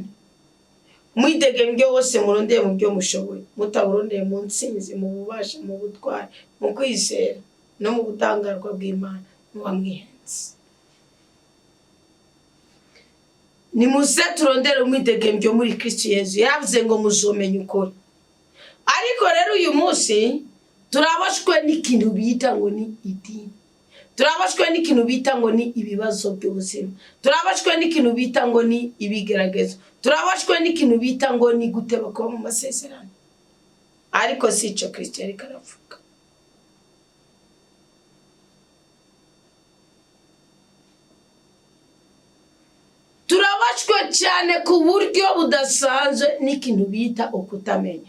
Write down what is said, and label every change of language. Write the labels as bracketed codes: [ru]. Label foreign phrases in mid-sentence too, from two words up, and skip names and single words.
[rn] Mwidegembyo wose murondere mu byo mushoboye, mutaburondeye mu ntsinzi, mu bubasha, mu butware, mu kwizera no mu butangarwa bw'Imana n'uwamwihenze. Nimuze turondere umwidegembyo muri Kristo Yesu. Yavuze ngo muzomenya ukuri. Ariko rero uyu munsi turabashwe n'ikintu bita ngo ni idini. Turabashwe n'ikintu bita ngo ni ibibazo by'ubuzima. Turabashwe n'ikintu bita ngo ni ibigeragezo. Turabashwe n'ikintu bita ngo ni guteba kuba mu masezerano. Ariko si cyo Kristo yari karavuga. Turabashwe cyane ku buryo budasanzwe n'ikintu bita ukutamenya.